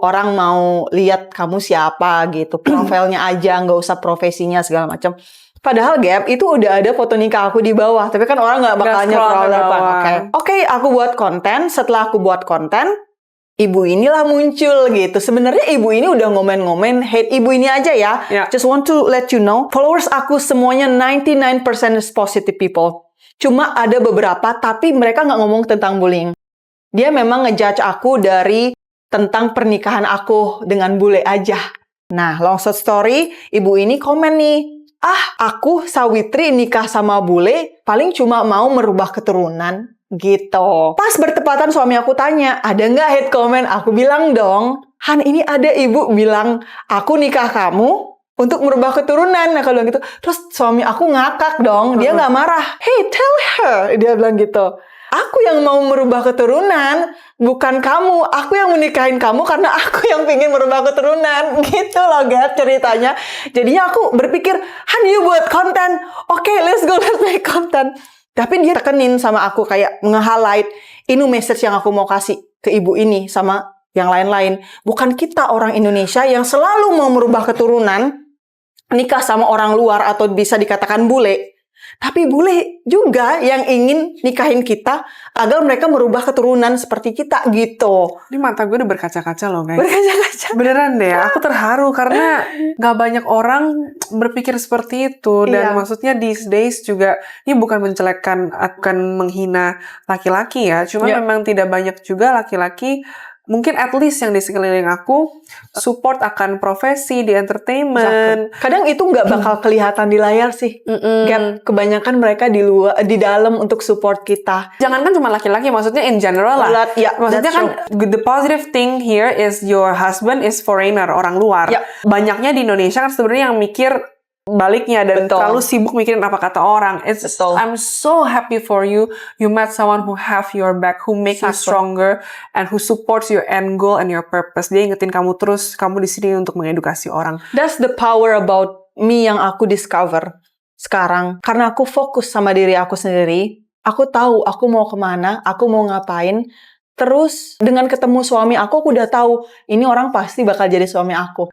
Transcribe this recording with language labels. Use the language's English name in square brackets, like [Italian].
[Indonesian] Orang mau lihat kamu siapa gitu. Profilnya aja, nggak usah profesinya segala macam. Padahal Gap, itu udah ada foto nikah aku di bawah. Tapi kan orang nggak bakal scroll ke depan. bawah. Oke, aku buat konten. Setelah aku buat konten, ibu inilah muncul gitu. Sebenarnya ibu ini udah ngomen-ngomen hate ibu ini aja ya. Yeah. [English] Just want to let you know, followers [Indonesian] aku semuanya [English] 99% is positive people. [Indonesian] Cuma ada beberapa, tapi mereka nggak ngomong tentang bullying. Dia memang ngejudge aku dari tentang pernikahan aku dengan bule aja. Nah, long short story, ibu ini komen nih, aku Sawitri nikah sama bule, paling cuma mau merubah keturunan. gitu. Pas bertepatan suami aku tanya, ada nggak hate comment? Aku bilang dong, Han, ini ada ibu bilang, aku nikah kamu untuk merubah keturunan. Nah, kalau gitu, terus suami aku ngakak dong, dia nggak marah. [English] Hey, tell her, [Indonesian] dia bilang gitu. Aku yang mau merubah keturunan, bukan kamu. Aku yang menikahin kamu karena aku yang pengen merubah keturunan. Gitu loh, Gap, ceritanya. Jadinya aku berpikir, Han, you buat konten. [English] Oke, let's go, let's make content. [Indonesian] Tapi dia tekenin sama aku, kayak nge-highlight, ini message yang aku mau kasih ke ibu ini sama yang lain-lain. Bukan kita orang Indonesia yang selalu mau merubah keturunan, nikah sama orang luar atau bisa dikatakan bule. Tapi bule juga yang ingin nikahin kita agar mereka merubah keturunan seperti kita gitu. Ini mata gue udah berkaca-kaca loh, guys. Berkaca-kaca. Beneran deh, aku terharu karena gak banyak orang berpikir seperti itu. Dan Iya. maksudnya these days juga, ini bukan menjelekkan, bukan menghina laki-laki ya. Cuma Iya. memang tidak banyak juga laki-laki, mungkin at least yang di sekeliling aku, support akan profesi di entertainment. Kadang itu nggak bakal kelihatan di layar sih. Gap, kebanyakan mereka di luar, di dalam untuk support kita. Jangankan cuma laki-laki, maksudnya in general lah. Ya, Maksudnya [English] that's kan the positive thing here is your husband is foreigner, [Indonesian] orang luar. Ya. Banyaknya di Indonesia kan sebenarnya yang mikir baliknya dan Betul. terlalu sibuk mikirin apa kata orang. Betul. [English] I'm so happy for you. You met someone who have your back, who make you Exactly. stronger, and who supports your end goal and your purpose. [Indonesian] Dia ingetin kamu terus, kamu di sini untuk mengedukasi orang. [English] That's the power about me [Indonesian] yang aku [English] discover sekarang. [Indonesian] Karena aku fokus sama diri aku sendiri. Aku tahu aku mau kemana, aku mau ngapain. Terus dengan ketemu suami aku udah tahu ini orang pasti bakal jadi suami aku.